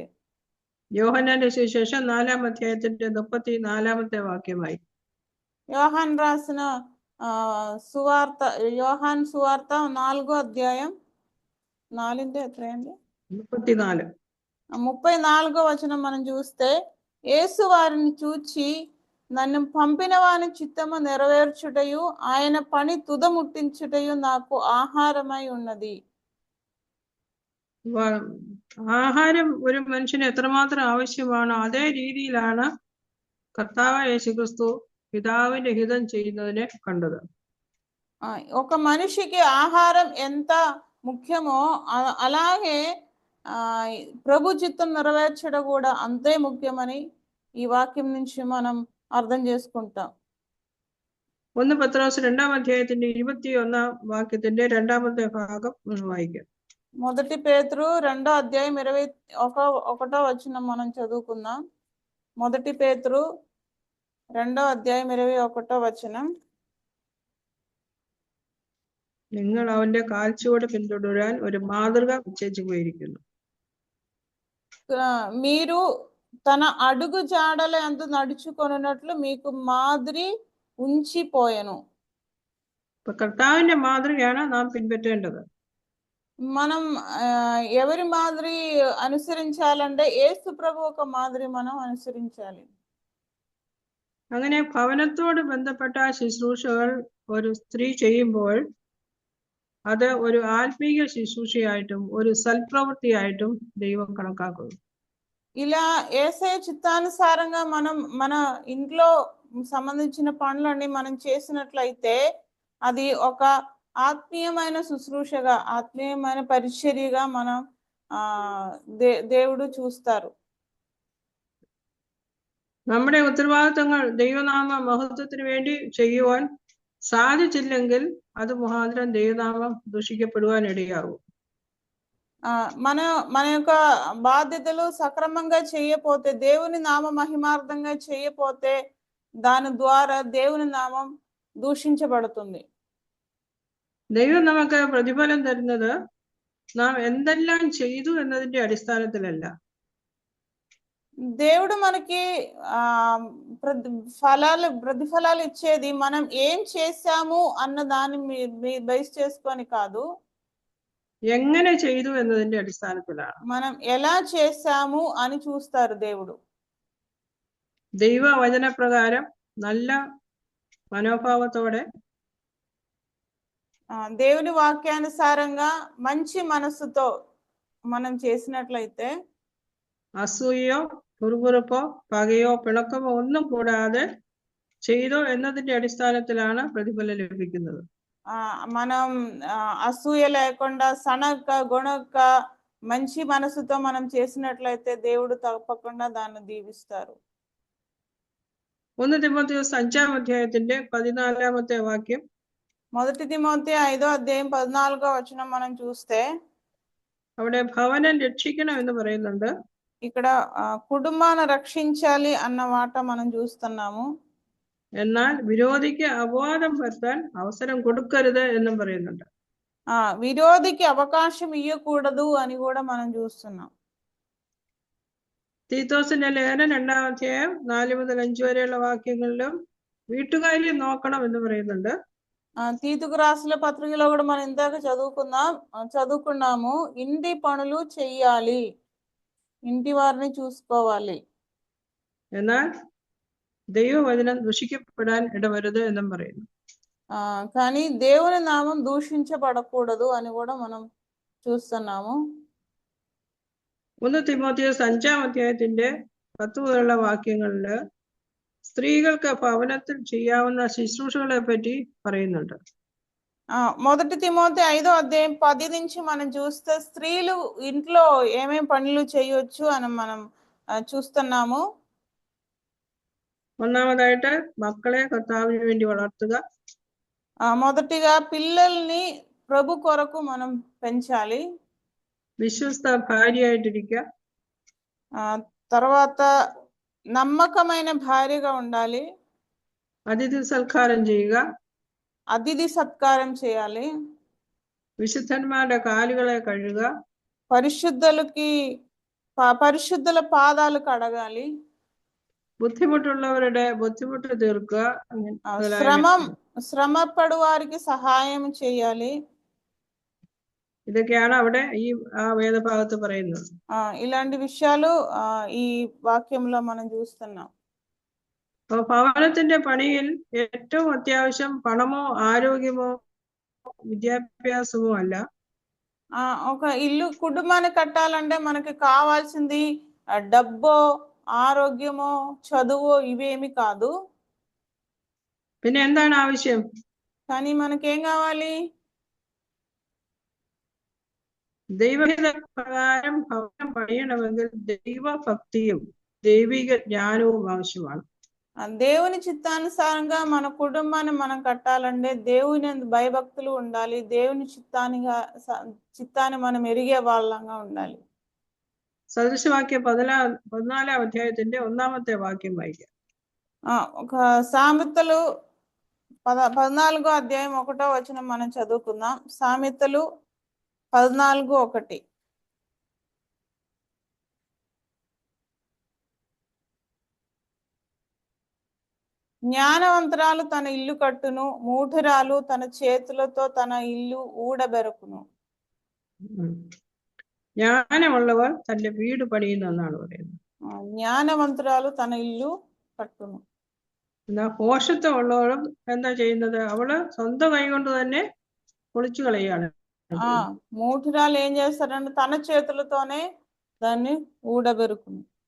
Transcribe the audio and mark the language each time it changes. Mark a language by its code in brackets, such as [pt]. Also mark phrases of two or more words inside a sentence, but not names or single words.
[ml] യോഹന്നാന്റെ സുവിശേഷം 4-ാം അധ്യായത്തിന്റെ 34-ാമത്തെ വാക്യമായി. [te] యోహాన్ రాసిన సువార్త, యోహాన్ సువార్త 4వ అధ్యాయం 34వ వచనం మనం చూస్తే, యేసు వారిని చూచి నన్ను పంపిన వాని చిత్తము నెరవేర్చుటయు ఆయన పని తుదముట్టించుటయు నాకు ఆహారమై ఉన్నది. [ml] ആഹാരം ഒരു മനുഷ്യന് എത്രമാത്രം ആവശ്യമാണോ അതേ രീതിയിലാണ് കർത്താവ് യേശുക്രിസ്തു പിതാവിന്റെ ഹിതം ചെയ്യുന്നതിനെ കണ്ടത്. [te] ఒక మనిషికి ఆహారం ఎంత ముఖ్యమో అలాగే ప్రభు చిత్తం నెరవేర్చడం కూడా అంతే ముఖ్యమని ఈ వాక్యం నుంచి మనం అర్థం చేసుకుంటాం. [ml] 1 പത്രോസ് 2-ാം അധ്യായത്തിന്റെ 21-ാം വാക്യത്തിന്റെ 2ാമത്തെ ഭാഗം വായിക്കാം. [te] 1 పేతురు 2వ అధ్యాయం 21వ వచనం మనం చదువుకుందాం. 1 పేతురు 2వ అధ్యాయం 21వ వచనం. [ml] നിങ്ങൾ അവന്റെ കാൽച്ചുവട് പിന്തുടരാൻ ഒരു മാതൃക നിശ്ചയിച്ചു പോയിരിക്കുന്നു. [te] మీరు తన అడుగు జాడల యందు నడుచుకొనున్నట్లు మీకు మాదిరి ఉంచిపోయెను. [ml] കർത്താവിന്റെ മാതൃകയാണ് നാം പിൻപറ്റേണ്ടത്. [te] మనం ఎవరి మాదిరి అనుసరించాలంటే యేసు ప్రభు ఒక మాదిరి మనం అనుసరించాలి. [ml] അങ്ങനെ ഭവനത്തോട് ബന്ധപ്പെട്ട ശുശ്രൂഷകൾ ഒരു സ്ത്രീ ചെയ്യുമ്പോൾ അത് ഒരു ആത്മീയ ശുശ്രൂഷയായിട്ടും ഒരു സൽപ്രവൃത്തിയായിട്ടും ദൈവം കണക്കാക്കുന്നു. [te] ఇలా యేసయ్య చిత్తానుసారంగా మనం మన ఇంట్లో సంబంధించిన పనులన్నీ మనం చేసినట్లయితే అది ఒక ఆత్మీయమైన శుశ్రూషగా, ఆత్మీయమైన పరిచర్యగా మనం దేవుడు చూస్తారు. [ml] നമ്മുടെ ഉത്തരവാദിത്തങ്ങൾ ദൈവനാമ മഹത്വത്തിന് വേണ്ടി ചെയ്യുവാൻ സാധിച്ചില്ലെങ്കിൽ അത് മുഖാന്തരം ദൈവനാമം ദൂഷിക്കപ്പെടുവാൻ ഇടയാകും. [te] మన యొక్క బాధ్యతలు సక్రమంగా చేయకపోతే, దేవుని నామ మహిమార్థంగా చేయకపోతే దాని ద్వారా దేవుని నామం దూషించబడుతుంది. [ml] ദൈവം നമുക്ക് പ്രതിഫലം തരുന്നത് നാം എന്തെല്ലാം ചെയ്തു എന്നതിന്റെ അടിസ്ഥാനത്തിലല്ല. [te] దేవుడు మనకి ప్రతిఫలాలు ఇచ్చేది మనం ఏం చేశాము అన్న దాన్ని బేస్ చేసుకొని కాదు, [ml] എങ്ങനെ ചെയ്തു എന്നതിന്റെ അടിസ്ഥാനത്തിലാണ്. [te] మనం ఎలా చేశాము అని చూస్తారు దేవుడు. [ml] ദൈവവചനപ്രകാരം നല്ല మనోభావతోടെ [te] దేవుని వాక్యానుసారంగా మంచి మనస్సుతో మనం చేసినట్లయితే [ml] അസൂയയോ പുറകുറുപ്പോ പകയോ പിണക്കമോ ഒന്നും കൂടാതെ ചെയ്തോ എന്നതിന്റെ അടിസ്ഥാനത്തിലാണ് പ്രതിഫലം ലഭിക്കുന്നത്. [te] మనం అసూయ లేకుండా, సనక గుణక మంచి మనసుతో మనం చేసినట్లయితే దేవుడు తప్పకుండా దాన్ని దీవిస్తారు. [ml] 1 തിമോഥെയോസ് 5-ാം അധ്യായത്തിന്റെ 14-ാമത്തെ వాక్యం. [te] 1 తిమోతి 5వ అధ్యాయం 14వ వచనం మనం చూస్తే [ml] അവിടെ ഭവനം രക്ഷിക്കണം എന്ന് പറയുന്നുണ്ട്. [te] ఇక్కడ కుటుంబాన్ని రక్షించాలి అన్న మాట మనం చూస్తున్నాము. [ml] എന്നാൽ വിരോധിക്ക് അപവാദം വരുത്താൻ അവസരം കൊടുക്കരുത് എന്നും പറയുന്നുണ്ട്. [te] విరోధికి అవకాశం ఇవ్వకూడదు అని కూడా మనం చూస్తున్నాం. [ml] തീത്തോസിന്റെ ലേഖനം 2-ാം അധ്യായം 4 മുതൽ 5 വരെയുള്ള വാക്യങ്ങളിലും വീട്ടുകാര്യം നോക്കണം എന്ന് പറയുന്നുണ്ട്. [te] తీతుకు రాసిన పత్రికలో కూడా మనం ఇందాక చదువుకున్నాము, ఇంటి పనులు చెయ్యాలి, ఇంటి వారిని చూసుకోవాలి. [ml] എന്നാൽ ദൈവവചനം ദുഷിക്കപ്പെടാൻ ഇടവരുത് എന്നും പറയുന്നു. [te] కానీ దేవుని నామం దూషించబడకూడదు అని కూడా మనం చూస్తున్నాము. [ml] 1 തിമോഥെയോസ് 5-ാം അധ്യായത്തിന്റെ 10 മുതലുള്ള വാക്യങ്ങളില് സ്ത്രീകൾക്ക് ഭവനത്തിൽ ചെയ്യാവുന്ന ശുശ്രൂഷകളെ പറ്റി പറയുന്നുണ്ട്. [te] 1 తిమోతి 5వ అధ్యాయం 10 నుంచి మనం చూస్తే స్త్రీలు ఇంట్లో ఏమేం పనులు చేయొచ్చు అని మనం చూస్తున్నాము. [ml] ഒന്നാമതായിട്ട് മക്കളെ കർത്താവിന് വേണ്ടി വളർത്തുക. [te] మొదటిగా పిల్లల్ని ప్రభు కొరకు మనం పెంచాలి. [ml] വിശ്വസ്ത ഭാര്യയായിട്ടിരിക്കുക. [te] తర్వాత నమ్మకమైన భార్యగా ఉండాలి. [ml] അതിഥി സൽക്കാരം ചെയ്യുക. [te] అతిథి సత్కారం చేయాలి. [ml] വിശുദ്ധന്മാരുടെ കാലുകളെ കഴുകുക. [te] పరిశుద్ధుల పాదాలు కడగాలి. [ml] ബുദ്ധിമുട്ടുള്ളവരുടെ ബുദ്ധിമുട്ട് തീർക്കുക. [te] శ్రమపడు వారికి సహాయం చేయాలి. [ml] ഇതൊക്കെയാണ് അവിടെ ആ വേദഭാഗത്ത് പറയുന്നത്. [te] ఇలాంటి విషయాలు ఈ వాక్యంలో మనం చూస్తున్నాం. [ml] ഭവനത്തിന്റെ പണിയിൽ ഏറ്റവും അത്യാവശ്യം പണമോ ആരോഗ്യമോ విద్యాభ్యాసమో అല്ല. [te] ఒక ఇల్లు కుటుంబాన్ని కట్టాలంటే మనకి కావాల్సింది డబ్బో ఆరోగ్యమో చదువో ఇవేమి కాదు. [ml] പിന്നെ എന്താണ് ആവശ്യം? [te] కానీ మనకేం కావాలి? [ml] ദൈവഹിത പ്രകാരം ഭവനം പണിയണമെങ്കിൽ ദൈവഭക്തിയും ദൈവിക ജ്ഞാനവും ആവശ്യമാണ്. [te] దేవుని చిత్తానుసారంగా మన కుటుంబాన్ని మనం కట్టాలంటే దేవుని భయభక్తులు ఉండాలి. దేవుని చిత్తాన్ని మనం ఎరిగే వాళ్ళంగా ఉండాలి. [ml] സദൃശവാക്യം 14-ാം അധ്യായത്തിന്റെ 1-ാമത്തെ വാക്യം വായിക്കാം. [te] ఒక సామెతలు 14వ అధ్యాయం 1వ వచనం మనం చదువుకుందాం. సామెతలు 14:1. జ్ఞానవంతురాలు తన ఇల్లు కట్టును, మూఢురాలు తన చేతులతో తన ఇల్లు ఊడబెరుకును. [ml] ജ്ഞാനമുള്ളവർ തന്റെ വീട് പണിയുന്നു എന്നാണ് പറയുന്നത്. [te] ജ്ഞാനవంతురాలు తన ఇల్లు కట్టును. [ml] എന്നാ പോഷത്വമുള്ളവരും എന്താ ചെയ്യുന്നത്? അവള് സ്വന്തം കൈ കൊണ്ട് തന്നെ പൊളിച്ചു കളയാണ്. [te] మూఢురాలు ఏం చేస్తారంటే తన చేతులతోనే దాన్ని ఊడబెరుకును.